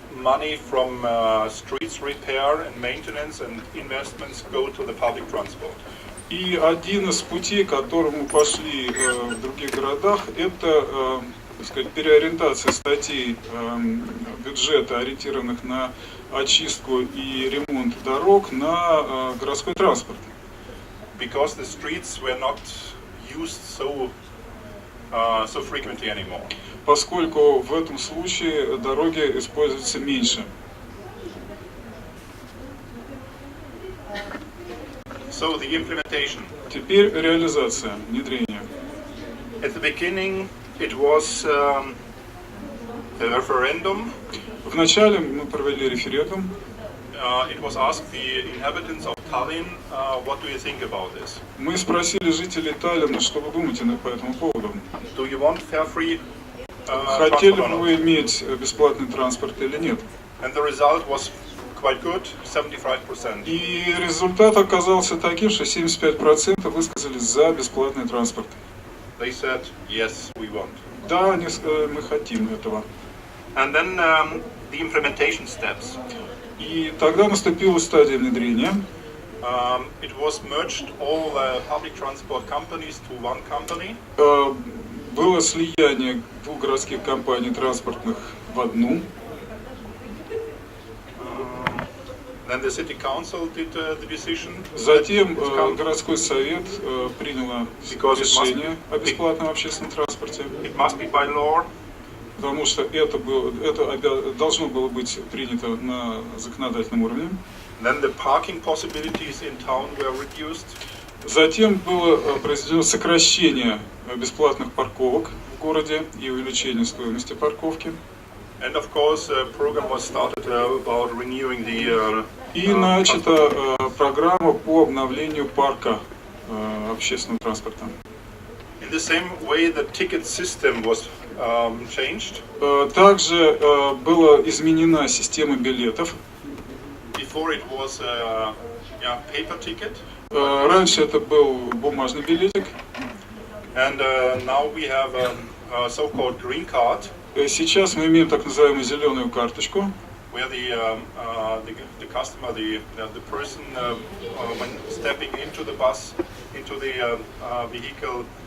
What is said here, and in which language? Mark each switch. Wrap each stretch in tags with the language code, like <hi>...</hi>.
<en>money from streets repair and maintenance and investments go to the public transport.</en> <ru>И один из путей, к которому пошли в других городах, это, так сказать, переориентация статей бюджета, ориентированных на очистку и ремонт дорог, на городской транспорт.</ru> <en>Because the streets were not used so frequently anymore.</en> <ru>Поскольку в этом случае дороги используются меньше.</ru> <en>So the implementation.</en> <ru>Теперь реализация, внедрение.</ru> <en>At the beginning, it was a referendum.</en> <ru>Вначале мы провели референдум.</ru> <en>It was asked the inhabitants of Tallinn, what do you think about this?</en> <ru>Мы спросили жителей Таллина, что вы думаете по этому поводу.</ru> <en>Do you want fare-free</en> <ru>Хотели бы вы иметь бесплатный транспорт или нет?</ru> <en>And the result was quite good, 75%.</en> <ru>И результат оказался таким, что 75% высказались за бесплатный транспорт.</ru> <en>They said, yes, we want.</en> <ru>Да, мы хотим этого.</ru> <en>And then the implementation steps.</en> <ru>И тогда наступила стадия внедрения.</ru> <en>It was merged all public transport companies to one company.</en> <ru>Было слияние двух городских компаний транспортных в одну.</ru> <en>Then the city council did the decision.</en> <ru>Затем городской совет принял решение о бесплатном общественном транспорте.</ru> <en>It must be by law.</en> <ru>Потому что это должно было быть принято на законодательном уровне.</ru> <en>Then the parking possibilities in town were reduced.</en> <ru>Затем было произведено сокращение бесплатных парковок в городе и увеличение стоимости парковки.</ru> <en>And of course, a program was started about renewing the.</en> <ru>И начата программа по обновлению парка общественного транспорта.</ru> <en>In the same way, the ticket system was changed.</en> <ru>Также была изменена система билетов.</ru> <en>Before it was paper ticket.</en> <ru>Раньше это был бумажный билетик.</ru> <en>And now we have a so-called green card.</en> <ru>Сейчас мы имеем так называемую зеленую карточку.</ru> <en>Where the customer, the person, when stepping into the bus, into the vehicle,</en>